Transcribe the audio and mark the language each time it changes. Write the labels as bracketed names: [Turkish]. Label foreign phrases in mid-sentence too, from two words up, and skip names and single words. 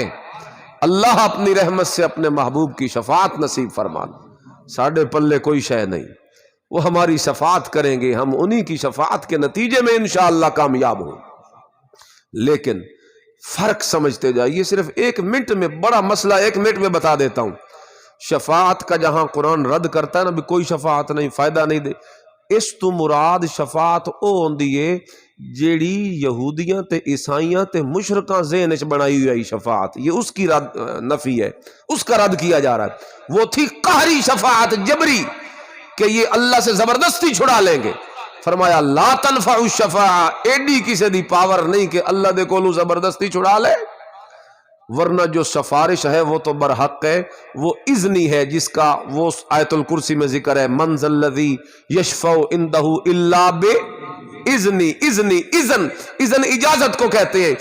[Urdu] اللہ اپنی رحمت سے اپنے محبوب کی شفاعت نصیب فرمانا، [Punjabi] ساڑھے پلے کوئی شے نہیں، [Urdu] وہ ہماری شفاعت کریں گے، ہم انہی کی شفاعت کے نتیجے میں انشاءاللہ کامیاب ہوں۔ لیکن فرق سمجھتے جائیے، صرف ایک منٹ میں بڑا مسئلہ ایک منٹ میں بتا دیتا ہوں۔ شفاعت کا جہاں قرآن رد کرتا ہے نا بھی کوئی شفاعت نہیں، فائدہ نہیں دے، [Punjabi] اس تو مراد شفاعت او ہوندی ہے جیڑی یہودیاں تے عیسائیاں تے مشرکاں ذہن وچ بنائی ہوئی شفاعت، [Urdu] یہ اس کی رد نفی ہے، اس کا رد کیا جا رہا ہے۔ وہ تھی قہری شفاعت، جبری، کہ یہ اللہ سے زبردستی چھڑا لیں گے۔ [Arabic] فرمایا لا تنفع الشفاعہ، [Punjabi] ایڈی کسی دی پاور نہیں کہ اللہ دے کولوں زبردستی چھڑا لے، [Urdu] ورنہ جو سفارش ہے وہ تو برحق ہے، وہ اذنی ہے، جس کا وہ آیت الکرسی میں ذکر ہے [Arabic] من ذا الذی یشفع عندہ الا باذنی، [Urdu] اذن اجازت کو کہتے ہیں۔